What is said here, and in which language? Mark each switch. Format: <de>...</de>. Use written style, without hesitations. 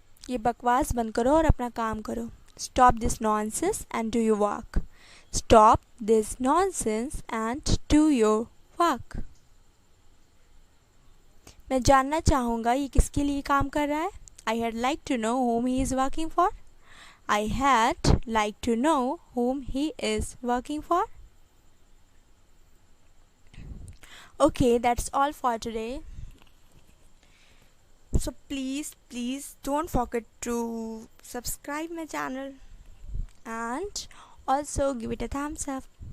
<hi>ये बकवास बंद करो और अपना काम करो.</hi> <en>Stop this nonsense and do your work. Stop this nonsense and do your work.</en> <hi>मैं जानना चाहूँगा ये किसके लिए काम कर रहा है.</hi> <en>I had like to know whom he is working for. I had like to know whom he is working for. Okay, that's all for today. So please don't forget to subscribe my channel and also give it a thumbs up.</en>